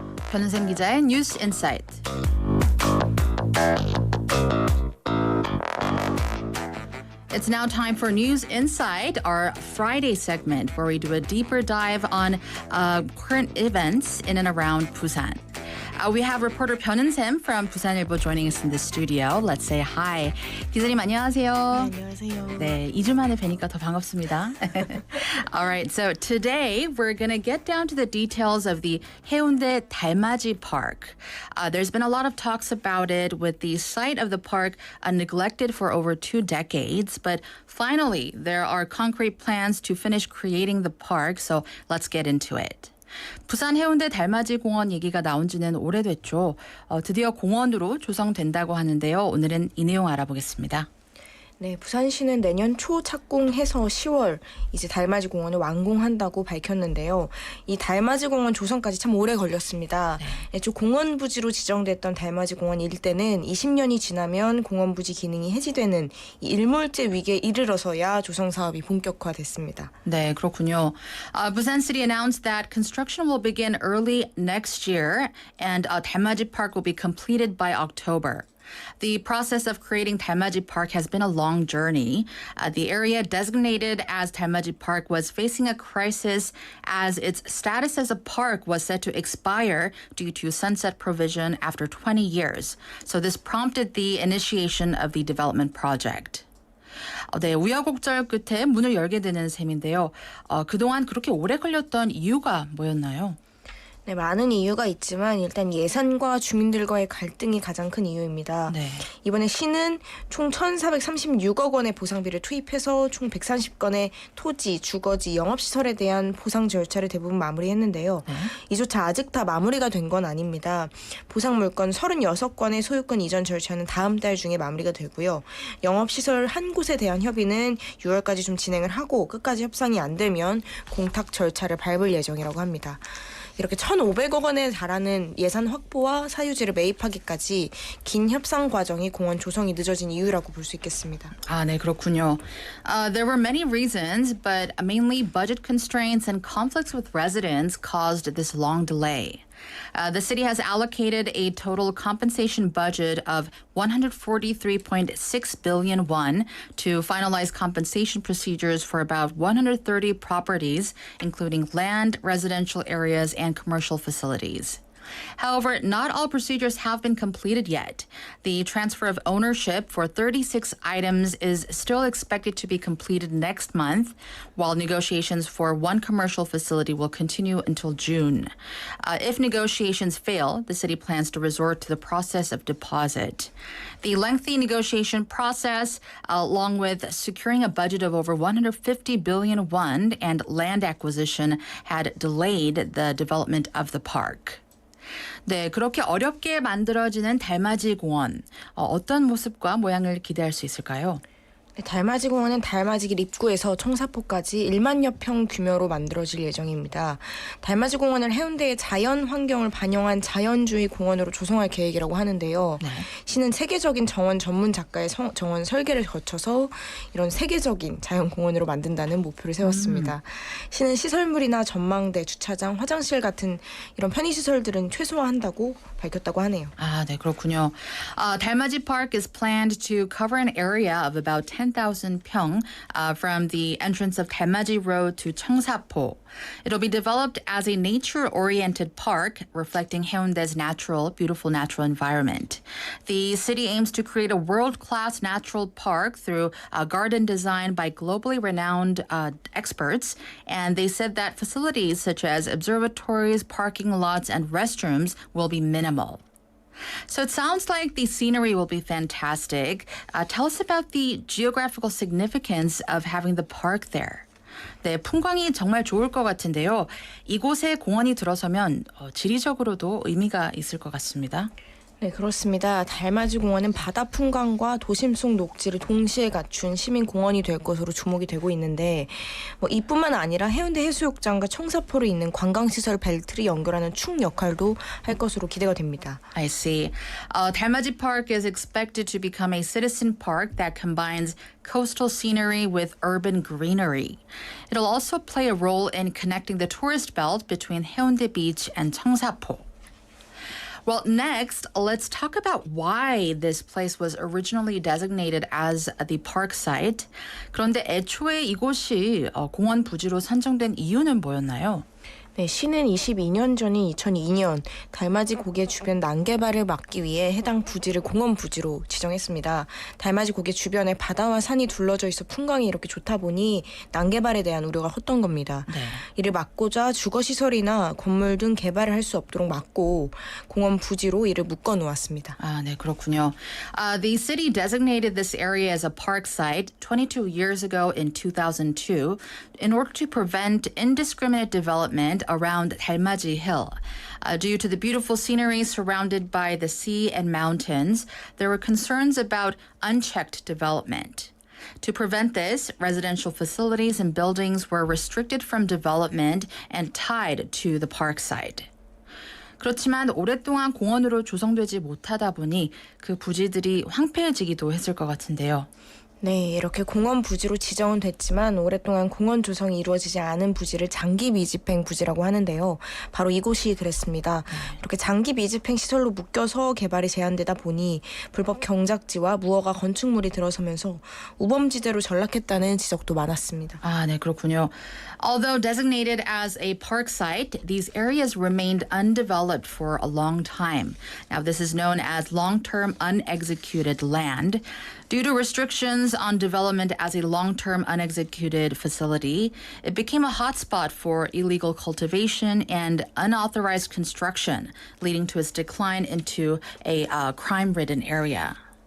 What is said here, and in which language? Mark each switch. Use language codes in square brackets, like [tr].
[ko] 변은생 기자의 뉴스 인사이트. [en] It's now time for News Insight, our Friday segment where we do a deeper dive on current events in and around Busan. We have reporter 변은샘 from 부산일보 joining us in the studio. Let's say hi. [ko] 기자님 안녕하세요. 안녕하세요. 네, 2주 만에 뵈니까 더 반갑습니다. [en] All right, so today we're going to get down to the details of the Haeundae 달맞이 Park. There's been a lot of talks about it with the site of the park neglected for over 2 decades, but finally there are concrete plans to finish creating the park, so let's get into it. [ko] 부산 해운대 달맞이 공원 얘기가 나온 지는 오래됐죠. 드디어 공원으로 조성된다고 하는데요. 오늘은 이 내용 알아보겠습니다. 네, 부산시는 내년 초 착공해서 10월 이제 달맞이 공원을 완공한다고 밝혔는데요. 이 달맞이 공원 조성까지 참 오래 걸렸습니다. 애초 공원 부지로 지정됐던 달맞이 공원 일대는 20년이 지나면 공원 부지 기능이 해지되는 이 일몰제 위기에 이르러서야 조성 사업이 본격화됐습니다. 네, 그렇군요. [en] Busan City announced that construction will begin early next year and Dalmaji Park will be completed by October. The process of creating Dalmaji Park has been a long journey. The area designated as Dalmaji Park was facing a crisis as its status as a park was set to expire due to sunset provision after 20 years. So this prompted the initiation of the development project. [ko] 네, 우여곡절 끝에 문을 열게 되는 셈인데요. 그동안 그렇게 오래 걸렸던 이유가 뭐였나요? 네, 많은 이유가 있지만 일단 예산과 주민들과의 갈등이 가장 큰 이유입니다. 네. 이번에 시는 총 1,436억 원의 보상비를 투입해서 총 130건의 토지, 주거지, 영업시설에 대한 보상 절차를 대부분 마무리했는데요. 이조차 아직 다 마무리가 된 건 아닙니다. 보상 물건 36건의 소유권 이전 절차는 다음 달 중에 마무리가 되고요. 영업시설 한 곳에 대한 협의는 6월까지 좀 진행을 하고 끝까지 협상이 안 되면 공탁 절차를 밟을 예정이라고 합니다. 이렇게 1,500억 원에 달하는 예산 확보와 사유지를 매입하기까지 긴 협상 과정이 공원 조성이 늦어진 이유라고 볼 수 있겠습니다. 네, 그렇군요. [en] There were many reasons, but mainly budget constraints and conflicts with residents caused this long delay. The city has allocated a total compensation budget of 143.6 billion won to finalize compensation procedures for about 130 properties, including land, residential areas, and commercial facilities. However, not all procedures have been completed yet. The transfer of ownership for 36 items is still expected to be completed next month, while negotiations for one commercial facility will continue until June. If negotiations fail, the city plans to resort to the process of deposit. The lengthy negotiation process, along with securing a budget of over 150 billion won and land acquisition, had delayed the development of the park. [ko] 네, 그렇게 어렵게 만들어지는 달맞이 공원. 어떤 모습과 모양을 기대할 수 있을까요? 네, 달맞이 공원은 달맞이길 입구에서 청사포까지 1만여 평 규모로 만들어질 예정입니다. 달맞이 공원을 해운대의 자연 환경을 반영한 자연주의 공원으로 조성할 계획이라고 하는데요. 네. 시는 세계적인 정원 전문 작가의 정원 설계를 거쳐서 이런 세계적인 자연 공원으로 만든다는 목표를 세웠습니다. 시는 시설물이나 전망대, 주차장, 화장실 같은 이런 편의시설들은 최소화한다고 밝혔다고 하네요. 네, 그렇군요. [en] 달맞이 Park is planned to cover an area of about 10,000 평 from the entrance of Dalmaji Road to Cheongsapo. It'll be developed as a nature-oriented park reflecting Haeundae's beautiful natural environment. The city aims to create a world-class natural park through garden design by globally renowned experts, and they said that facilities such as observatories, parking lots, and restrooms will be minimal. So it sounds like the scenery will be fantastic. Tell us about the geographical significance of having the park there. [ko] 네, 풍광이 정말 좋을 것 같은데요. 이곳에 공원이 들어서면 지리적으로도 의미가 있을 것 같습니다. 네, 그렇습니다. 달맞이 공원은 바다 풍광과 도심 속 녹지를 동시에 갖춘 시민 공원이 될 것으로 주목이 되고 있는데 이뿐만 아니라 해운대 해수욕장과 청사포를 잇는 관광시설 벨트를 연결하는 축 역할도 할 것으로 기대가 됩니다. [en] I see. Dalmaji Park is expected to become a citizen park that combines coastal scenery with urban greenery. It'll also play a role in connecting the tourist belt between Haeundae Beach and Cheongsapo. Well, next, let's talk about why this place was originally designated as the park site. [ko] 그런데 애초에 이곳이 공원 부지로 선정된 이유는 뭐였나요? 네, 시는 22년 전인 2002년 달맞이 고개 주변 난개발을 막기 위해 해당 부지를 공원 부지로 지정했습니다. 달맞이 고개 주변에 바다와 산이 둘러져 있어 풍광이 이렇게 좋다 보니 난개발에 대한 우려가 컸던 겁니다. 네. 이를 막고자 주거시설이나 건물 등 개발을 할 수 없도록 막고 공원 부지로 이를 묶어 놓았습니다. 네, 그렇군요. [en] The city designated this area as a park site 22 years ago in 2002 in order to prevent indiscriminate development around Dalmaji Hill. Due to the beautiful scenery surrounded by the sea and mountains, there were concerns about unchecked development. To prevent this, residential facilities and buildings were restricted from development and tied to the park site. [ko] 그렇지만 오랫동안 공원으로 조성되지 못하다 보니 그 부지들이 황폐해지기도 했을 것 같은데요. 네, 이렇게 공원 부지로 지정은 됐지만 오랫동안 공원 조성이 이루어지지 않은 부지를 장기 미집행 부지라고 하는데요. 바로 이곳이 그랬습니다. 이렇게 장기 미집행 시설로 묶여서 개발이 제한되다 보니 불법 경작지와 무허가 건축물이 들어서면서 우범지대로 전락했다는 지적도 많았습니다. 아, 네, 그렇군요. [en] Although designated as a park site, these areas remained undeveloped for a long time. Now, this is known as long-term unexecuted land. Due to restrictions on development as a long-term unexecuted facility, it became a hotspot for illegal cultivation and unauthorized construction, leading to its decline into a crime-ridden area.